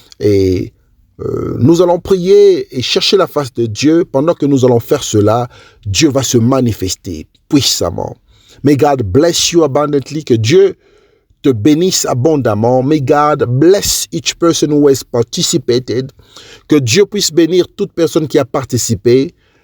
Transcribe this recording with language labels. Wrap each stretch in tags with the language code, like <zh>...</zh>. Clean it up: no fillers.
<fr>Et nous allons prier et chercher la face de Dieu. Pendant que nous allons faire cela, Dieu va se manifester puissamment.</fr> <en>May God bless you abundantly.</en> <fr>Que Dieu te bénisse abondamment.</fr> <en>May God bless each person who has participated.</en> <fr>Que Dieu puisse bénir toute personne qui a participé.</fr>